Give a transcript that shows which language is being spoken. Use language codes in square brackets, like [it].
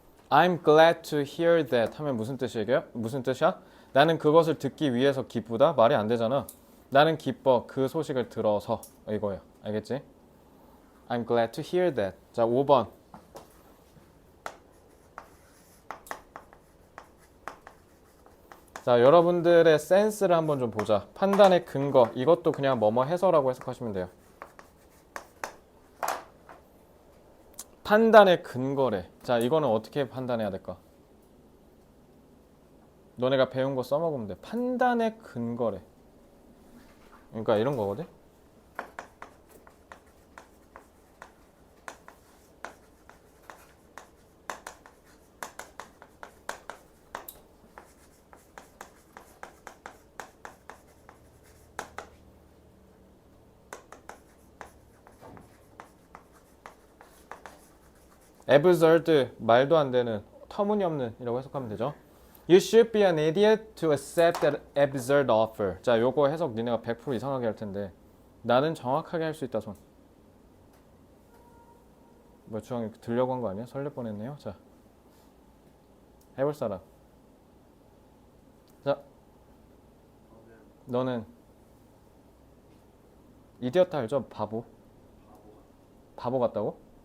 [en] I'm glad to hear that [ko] 하면 무슨 뜻이에요? 무슨 뜻이야? 나는 그것을 듣기 위해서 기쁘다? 말이 안 되잖아. 나는 기뻐 그 소식을 들어서 이거야. 알겠지? [en] I'm glad to hear that. [ko] 자, 5번. 자, 여러분들의 센스를 한번 좀 보자. 판단의 근거. 이것도 그냥 뭐뭐 해서라고 해석하시면 돼요. 판단의 근거래. 자, 이거는 어떻게 판단해야 될까? 너네가 배운 거 써먹으면 돼. 판단의 근거래. 그러니까 이런 거거든? absurd, 말도 안 되는, 터무니없는 이라고 해석하면 되죠. [en] You should be an idiot to accept that absurd offer. [ko] 자, 요거 해석 니네가 100% 이상하게 할 텐데 나는 정확하게 할 수 있다 손. 뭐 주황이 들려고 한 거 아니야? 설렐 뻔했네요. 자, 해볼 사람. 자, 너는 이디어트 알죠? 바보. 바보 같다고?